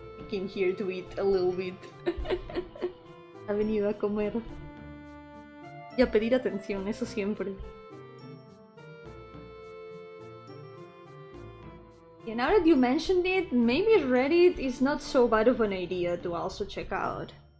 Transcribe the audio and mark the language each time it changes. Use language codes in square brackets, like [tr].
[en] Came here to eat a little bit. [es] Ha venido a comer. Y a pedir atención, eso siempre. [en] Yeah, now that you mentioned it, maybe Reddit is not so bad of an idea to also check out.